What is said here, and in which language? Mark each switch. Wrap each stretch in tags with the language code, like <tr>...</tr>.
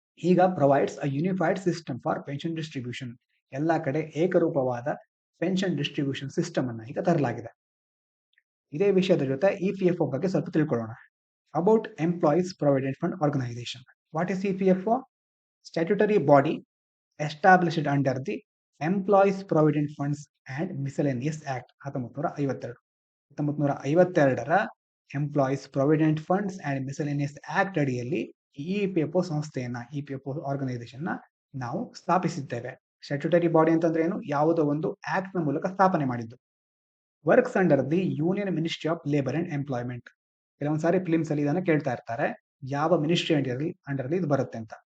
<kn>ಈಗ</kn> <en>Provides a unified system for pension distribution.</en> <kn>ಎಲ್ಲಾ ಕಡೆ ಏಕರೂಪವಾದ ಪೆನ್ಷನ್ ಡಿಸ್ಟ್ರಿಬ್ಯೂಷನ್ ಸಿಸ್ಟಮ್ ಅನ್ನ ಈಗ ತರಲಾಗಿದೆ. ಇದೇ ವಿಷಯದ ಜೊತೆ ಇಪಿಎಫ್ಒ ಬಗ್ಗೆ ಸ್ವಲ್ಪ ತಿಳ್ಕೊಳ್ಳೋಣ.</kn> <en>About employees provident fund organisation. What is EPFO? Statutory body established under the Employees Provident Funds and Miscellaneous Act 1952.</en> <kn>1952ರ employees provident funds and ಮಿಸೆಲೇನಿಯಸ್ act ಅಡಿಯಲ್ಲಿ ಇಪಿಎಫ್ಒ ಸಂಸ್ಥೆಯನ್ನ, ಇಪಿಎಫ್ಒ ಆರ್ಗನೈಸೇಷನ್ ನ ನಾವು ಸ್ಥಾಪಿಸಿದ್ದೇವೆ. ಸ್ಟ್ಯಾಟ್ಯೂಟರಿ ಬಾಡಿ ಅಂತಂದ್ರೆ ಏನು? ಯಾವುದೋ ಒಂದು ಆಕ್ಟ್ ನ ಮೂಲಕ ಸ್ಥಾಪನೆ ಮಾಡಿದ್ದು.</kn> <en>Works under the union ministry of labour and employment.</en> <kn>ಕೆಲವೊಂದು ಸಾರಿ ಫಿಲಿಮ್ಸ್ ಅಲ್ಲಿ ಇದನ್ನ ಕೇಳ್ತಾ ಇರ್ತಾರೆ, ಯಾವ ಮಿನಿಸ್ಟ್ರಿ ಅಂಡರ್ ಇದು ಬರುತ್ತೆ ಅಂತ.</kn>